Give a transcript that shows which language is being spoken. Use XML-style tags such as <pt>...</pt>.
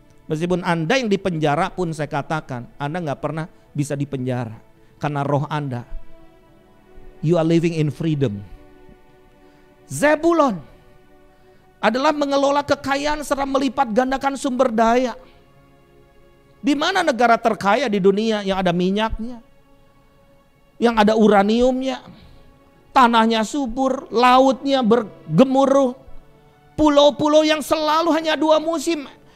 <id>Meskipun Anda yang dipenjara pun saya katakan, Anda gak pernah bisa dipenjara.</id> <en>Karena roh Anda, you are living in freedom.</en> <id>Zebulon adalah mengelola kekayaan serta melipat gandakan sumber daya. Di mana negara terkaya di dunia yang ada minyaknya, yang ada uraniumnya, tanahnya subur, lautnya bergemuruh, pulau-pulau yang selalu hanya 2 musim.</id>